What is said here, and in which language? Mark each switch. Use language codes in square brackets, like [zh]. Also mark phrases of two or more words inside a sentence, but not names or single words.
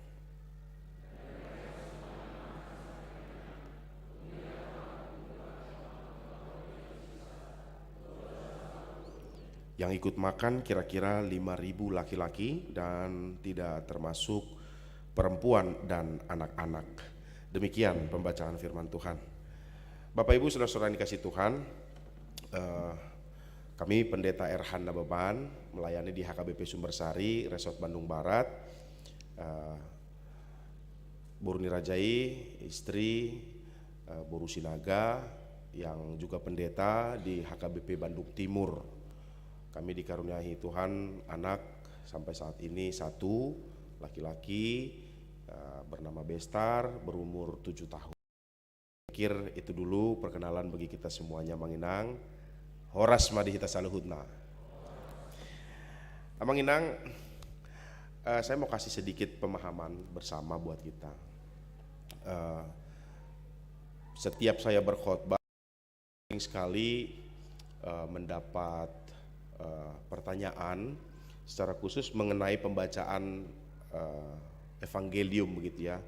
[id] Yang ikut makan kira-kira 5.000 laki-laki dan tidak termasuk perempuan dan anak-anak. Demikian pembacaan firman Tuhan. Bapak Ibu saudara-saudara yang dikasih Tuhan, kami Pendeta Erhan Nababan melayani di HKBP Sumbersari, Resort Bandung Barat. Buruni Rajai, istri, Boru Sinaga yang juga pendeta di HKBP Bandung Timur. Kami dikaruniai Tuhan anak sampai saat ini 1 laki-laki bernama Bestar, berumur 7 tahun. Pikir itu dulu perkenalan bagi kita semuanya. [bbc] Manginang, horas madihita saluhutna. [id] Manginang, saya mau kasih sedikit pemahaman bersama buat kita. Setiap saya berkhotbah sering sekali mendapat pertanyaan secara khusus mengenai pembacaan evangelium begitu ya.